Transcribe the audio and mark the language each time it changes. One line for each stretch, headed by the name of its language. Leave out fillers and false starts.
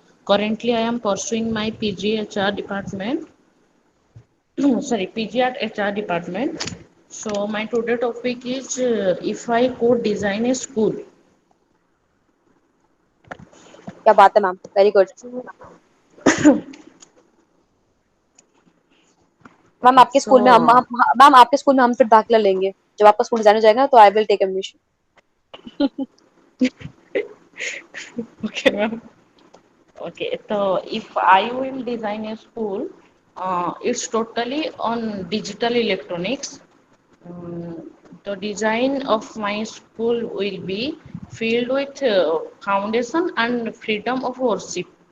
English: Currently, I am pursuing my PG HR department. Sorry, PG at HR department. So my today topic is if I could design a school.
Hindi: क्या बात है ma'am
English: very good
Hindi: ma'am आपके school में
English: So
Hindi: ma'am आपके school में हम फिर दाखिला लेंगे जब आपका स्कूल डिजाइन हो जाएगा तो
English: I will take admission okay, ma'am. Okay, so if I will design a school, it's totally on digital electronics. Um, the design of my school will be filled with foundation and freedom of worship.